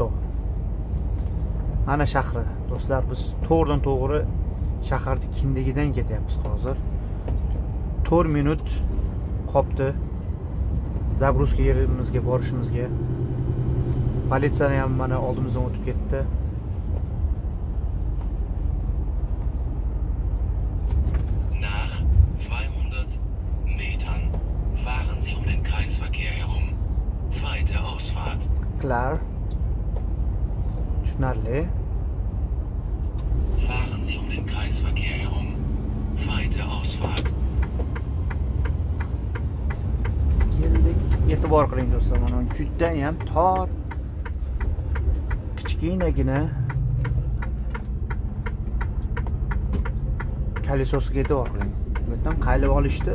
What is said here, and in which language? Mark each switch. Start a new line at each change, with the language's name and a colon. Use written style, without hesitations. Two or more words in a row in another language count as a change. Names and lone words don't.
Uzbek: Ana shahri. Do'stlar, biz to'g'ri shaharning kindigidan ketyapmiz hozir. 4 minut qopti Zabruzga yerimizga borishimizga. Politsiya ham mana oldimizdan o'tib ketdi.
German: Nach 200 Metern fahren Sie um den Kreisverkehr herum. Zweite Ausfahrt.
Uzbek: Klar. Tushunarli.
German: Fahren Sie um den Kreisverkehr herum. Zweite Ausfahrt.
Uzbek: Keldik. E'tibor qiling do'stlar, mana juda ham tor. Kichkinagina kolesosiga e'tibor qiling. Bu yerdan qaylib olishdi.